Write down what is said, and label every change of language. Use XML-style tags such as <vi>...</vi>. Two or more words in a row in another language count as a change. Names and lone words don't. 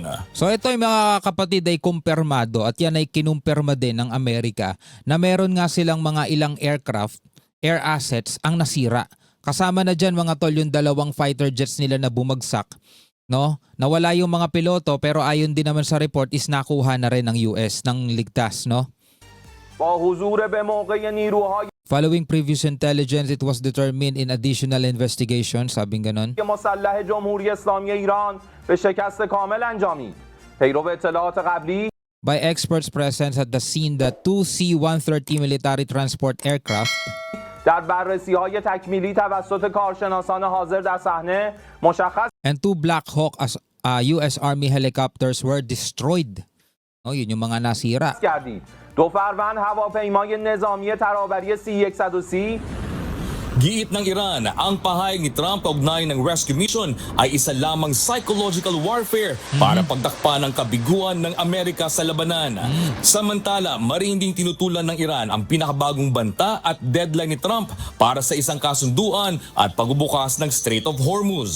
<tl>So ito ay mga kapatid ay kumpirmado at yan ay kinumpirma din ng Amerika na meron nga silang mga ilang</tl> <en>air assets</en> <tl>ang nasira. Kasama na dyan mga tol yung dalawang</tl> <en>fighter jets</en> <tl>nila na bumagsak. Nawala yung mga piloto pero ayon din naman sa report is nakuha na rin ng US ng ligtas.</tl> <en>Following previous intelligence, it was determined in additional investigation,</en> <tl>sabing ganon.</tl> <fa>مسلح جمهوری اسلامی ایران به شکست کامل انجامید. پیرو اطلاعات قبلی</fa> <en>By experts present at the scene, the two C-130 military transport aircraft</en> <fa>در بررسی‌های تکمیلی توسط کارشناسان حاضر در صحنه مشخص</fa> <en>and two Black Hawk US Army helicopters were destroyed.</en> <tl>Yun yung mga nasira.</tl> <fa>گردید. دو فروند هواپیمای نظامی ترابری C-130</fa> <tl>Giit ng Iran, ang pahayag ni Trump kaugnay ng</tl> <en>rescue mission</en> <tl>ay isa lamang</tl> <en>psychological warfare</en> <tl>para pagtakpan ng kabiguan ng Amerika sa labanan. Samantala, marinding tinutulan ng Iran ang pinakabagong banta at deadline ni Trump para sa isang kasunduan at pagbubukas ng Strait of Hormuz.</tl>